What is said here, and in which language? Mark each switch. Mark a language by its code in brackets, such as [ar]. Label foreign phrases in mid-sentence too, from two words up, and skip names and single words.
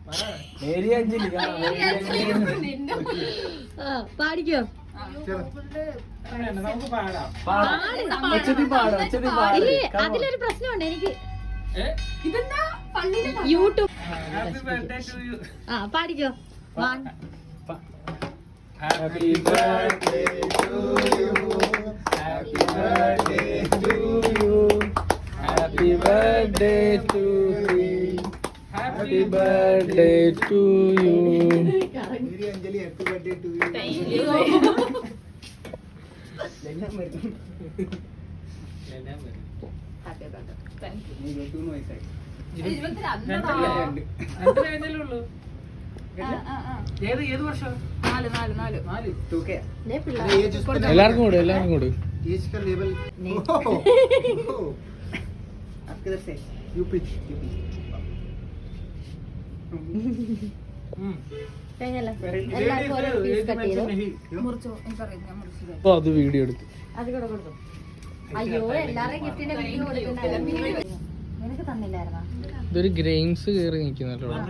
[ml] പാടിക്കോ. അതിലൊരു പ്രശ്നമുണ്ട് എനിക്ക്. യൂട്യൂബ് പാടിക്കോ. [en] Happy birthday to you. Happy birthday to you. Happy birthday to you. Happy birthday to you. മേരി അഞ്ജലി happy birthday to you. Thank you. Happy birthday. Thank you. [ml] ഏത് വർഷം? എല്ലാവർക്കും കൂടെ एज का लेवल आपके इधर से यूपी അത് വീഡിയോ എടുത്തു. അയ്യോ, എല്ലാവരുടെയും ഗിഫ്റ്റിന്റെ വീഡിയോ നിനക്ക് തന്നില്ലായിരുന്നോ? ഇതൊരു ഗ്രെയിംസ് കയറി നിൽക്കുന്നല്ലോ.